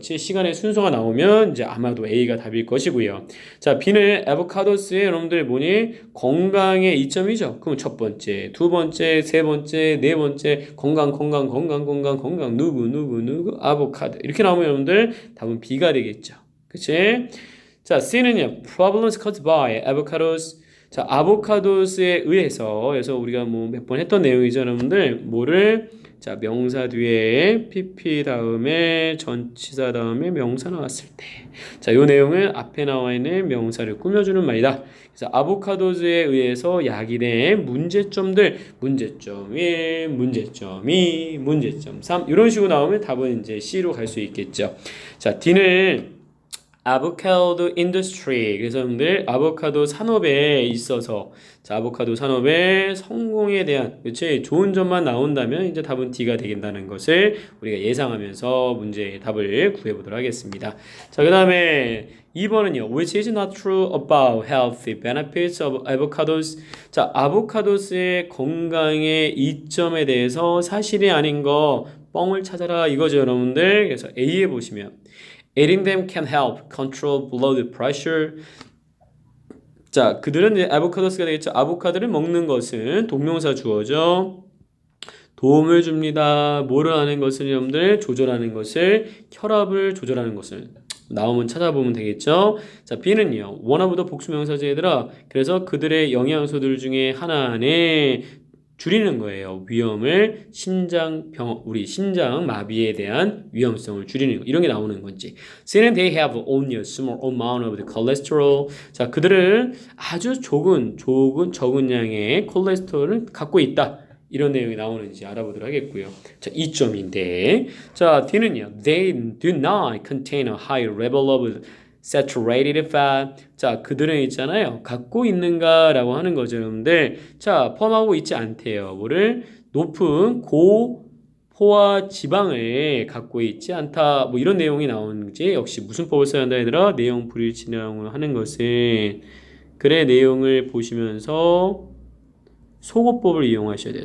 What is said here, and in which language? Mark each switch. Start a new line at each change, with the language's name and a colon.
Korean: 시간의 순서가 나오면 이제 아마도 A가 답일 것이고요. 자, B는 아보카도스의 여러분들 뭐니? 건강의 이점이죠. 그럼 첫 번째, 두 번째, 세 번째, 네 번째 건강 누구 아보카도 이렇게 나오면 여러분들 답은 B가 되겠죠. 그치? 자, C는요.
English: Problems caused by avocados.
Korean: 자, 아보카도스에 의해서 그래서 우리가 뭐 몇 번 했던 내용이죠, 여러분들. 뭐를 자, 명사 뒤에 PP 다음에 전치사 다음에 명사 나왔을 때. 자, 요 내용은 앞에 나와 있는 명사를 꾸며주는 말이다. 그래서 아보카도스에 의해서 야기된 문제점들, 문제점 1, 문제점 2, 문제점 3 이런 식으로 나오면 답은 이제 C로 갈 수 있겠죠. 자, D는 아보카도 인더스트리 그래서 여러분들 아보카도 산업에 있어서 자 아보카도 산업의 성공에 대한 그치 좋은 점만 나온다면 이제 답은 D가 되겠다는 것을 우리가 예상하면서 문제의 답을 구해보도록 하겠습니다. 자, 그 다음에 2번은요.
English: Which is not true about health benefits of avocados.
Korean: 자, 아보카도스의 건강의 이점에 대해서 사실이 아닌 거 뻥을 찾아라 이거죠, 여러분들. 그래서 A에 보시면
English: Eating them can help control blood pressure.
Korean: 자, 그들은 이제 아보카도스가 되겠죠. 아보카도를 먹는 것은 동명사 주어죠. 도움을 줍니다. 뭐를 하는 것을 여러분들 조절하는 것을 혈압을 조절하는 것을 나오면 찾아보면 되겠죠. 자, B는요. 원어부터 복수명사제들아. 그래서 그들의 영양소들 중에 하나는 줄이는 거예요. 위험을 우리 심장 마비에 대한 위험성을 줄이는 거. 이런 게 나오는 건지.
English: Since they have only a small amount of the cholesterol.
Korean: 자, 그들은 아주 적은 양의 콜레스테롤을 갖고 있다. 이런 내용이 나오는지 알아보도록 하겠고요. 자, 2점인데. 자, D는요.
English: They do not contain a high level of saturated fat.
Korean: 자, 그들은 있잖아요. 갖고 있는가라고 하는 거죠, 여러분들. 자, 포함하고 있지 않대요. 뭐를? 높은 고포화 지방을 갖고 있지 않다. 뭐 이런 내용이 나오는지 역시 무슨 법을 써야 한다 얘들아? 내용 불일치라고 하는 것은 글의 내용을 보시면서 소거법을 이용하셔야 돼요.